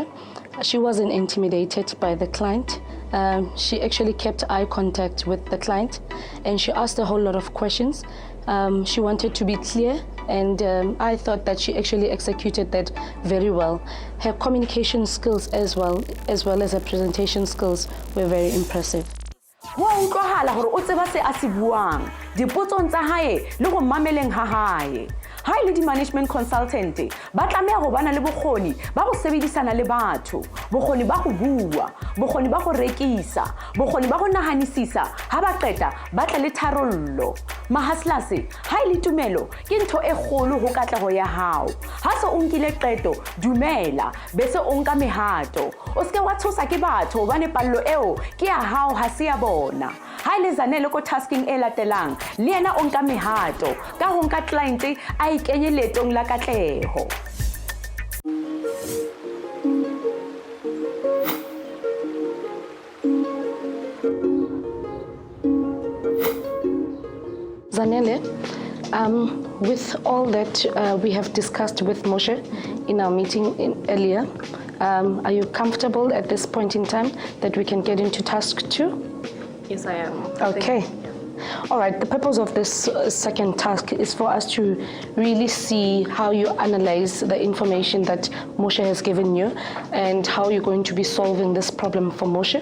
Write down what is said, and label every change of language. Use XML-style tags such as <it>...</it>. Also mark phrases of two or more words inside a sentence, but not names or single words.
<en>She wasn't intimidated by the client. She actually kept eye contact with the client, and she asked a whole lot of questions. She wanted to be clear, and I thought that she actually executed that very well. Her communication skills as well as her presentation skills were very impressive.</en> <st>Wa utlwahala hore o tseba se a se buang dipotsong tsa hae le go mameleng ha hae. Ha ile di</st> <en>management consultant</en> <st>ba tlameha go bana le bokgoni ba go sebedisana le batho, bokgoni ba go bua, bokgoni ba go rekisa, bokgoni ba go nahanisisa, ha ba qeta ba tla le tharollo. Mahaslase ha ile tumelo ke ntho e kgolo ho katleho ya hao. Ha se o nkile qeto, dumela bese o nka mehato. O se ke wa tshosa ke batho bane pallo eo ke ya hao ha se ya bona. Ha ile Zanele ko tasking e latelang le yena o nka mehato ka ho nka client a ikenye letong la katleho.</st> <en>Zanele, with all that we have discussed with Moshe in our meeting earlier, are you comfortable at this point in time that we can get into task 2? Yes, I am. Okay. All right, the purpose of this second task is for us to really see how you analyze the information that Moshe has given you and how you're going to be solving this problem for Moshe.</en>